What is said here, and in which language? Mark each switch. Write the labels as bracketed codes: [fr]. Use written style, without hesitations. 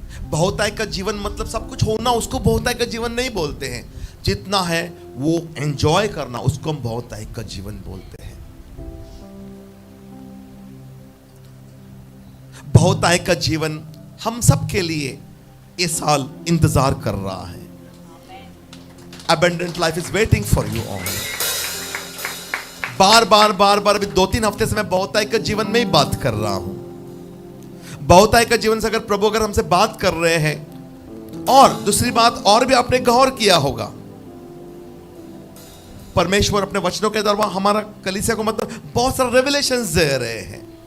[hi] बहुतायी का जीवन मतलब सब कुछ होना, उसको बहुतायी का जीवन नहीं बोलते हैं। जितना है वो एंजॉय करना, उसको हम बहुतायी का जीवन बोलते हैं। बहुतायी का जीवन हम सब के लिए इस साल इंतजार कर रहा है। [en] Abundant life is waiting for you all। [hi] बार बार अभी 2-3 हफ्ते से मैं बहुतायी का जीवन में ही बात कर रहा हूं। बहुतायी का जीवन से अगर प्रभु अगर हमसे बात कर रहे हैं, और दूसरी बात और भी आपने गौर किया होगा, परमेश्वर अपने वचनों के द्वारा हमारा कलीसिया को मतलब बहुत सारे रेवलेशंस दे रहे हैं।